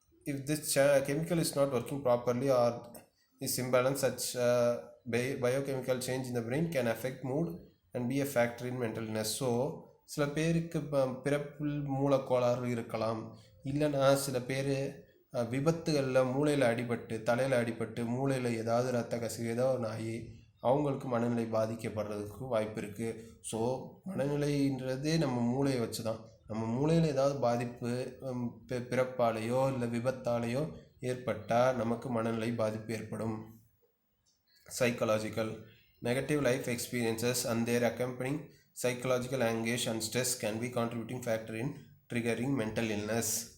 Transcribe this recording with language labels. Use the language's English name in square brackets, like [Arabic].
[English] If this chemical is not working properly or is imbalanced, such biochemical change in the brain can affect mood and be a factor in mental illness. [Tamil] So சில பேருக்கு பிறப்பில் மூலக்கோளாறு இருக்கலாம், இல்லைனா சில பேர் விபத்துகளில் மூளையில் அடிபட்டு தலையில் அடிபட்டு மூளையில் ஏதாவது ரத்த கசிவு ஏதோ ஒன்று ஆகி அவங்களுக்கு மனநிலை பாதிக்கப்படுறதுக்கு வாய்ப்பு இருக்குது. ஸோ மனநிலைன்றதே நம்ம மூளையை வச்சு தான். நம்ம மூளையில் ஏதாவது பாதிப்பு பிறப்பாலேயோ இல்லை விபத்தாலேயோ ஏற்பட்டால் நமக்கு மனநிலை பாதிப்பு ஏற்படும். [English] Psychological negative life experiences and their accompanying psychological anguish and stress can be contributing factor in triggering mental illness.